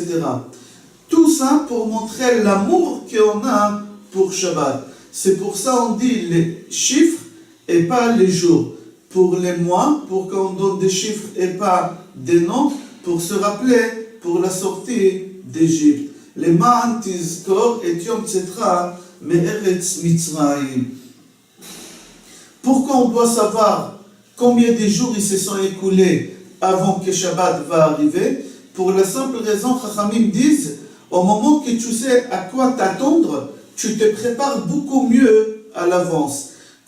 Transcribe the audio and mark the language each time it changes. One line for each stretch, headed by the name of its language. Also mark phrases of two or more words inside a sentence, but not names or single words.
French: Tout ça pour montrer l'amour qu'on a pour Shabbat. C'est pour ça qu'on dit les chiffres et pas les jours. Pour les mois, pour qu'on donne des chiffres et pas des noms, pour se rappeler pour la sortie d'Égypte.
Hebrew: למען תזכור את יום צאתך מארץ מצרים.
French: Pourquoi on doit savoir combien de jours ils se sont écoulés avant que Shabbat va arriver? Pour la simple raison, Chachamim disent, au moment que tu sais à quoi t'attendre, tu te prépares beaucoup mieux à l'avance.